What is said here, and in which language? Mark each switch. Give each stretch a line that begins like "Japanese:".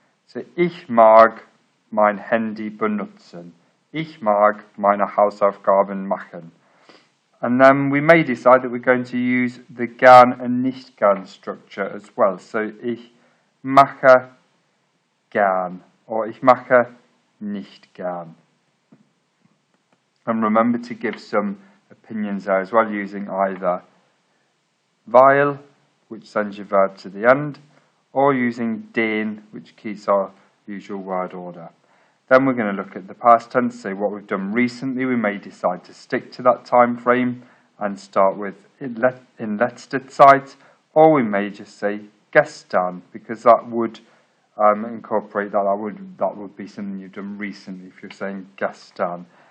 German: So ich mag mein Handy benutzen. Ich mag meine Hausaufgaben machen.
English: And then we may decide that we're going to use the gern and nicht gern structure as well.
German: So ich mache gern or ich mache nicht gern.
English: And remember to give some opinions there as well, using either weil, which sends your verb to the end, or using den, which keeps our usual word order. Then we're going to look at the past tense, so what we've done recently. We may decide to stick to that time frame and start with
German: in letzter Zeit,
English: or we may just say gestern, because that would incorporate that would be something you've done recently if you're saying gestern.